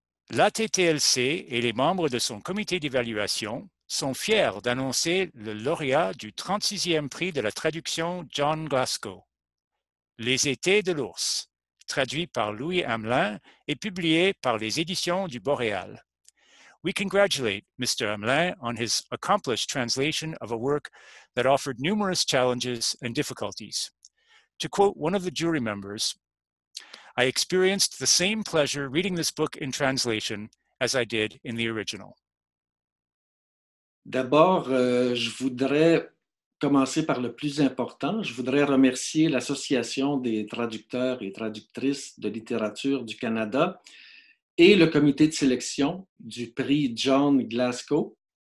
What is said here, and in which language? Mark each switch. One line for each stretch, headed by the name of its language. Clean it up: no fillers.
French: L'ATTLC et les membres de son comité d'évaluation sont fiers d'annoncer le lauréat du 36e prix de la traduction John Glasgow, Les Étés de l'ours, traduit par Louis Hamelin et publié par les éditions du Boréal.
English: We congratulate Mr. Hamelin on his accomplished translation of a work that offered numerous challenges and difficulties. To quote one of the jury members, I experienced the same pleasure reading this book in translation as I did in the original.
French: D'abord, je voudrais commencer par le plus important. Je voudrais remercier l'Association des traducteurs et traductrices de littérature du Canada et le comité de sélection du prix John Glasgow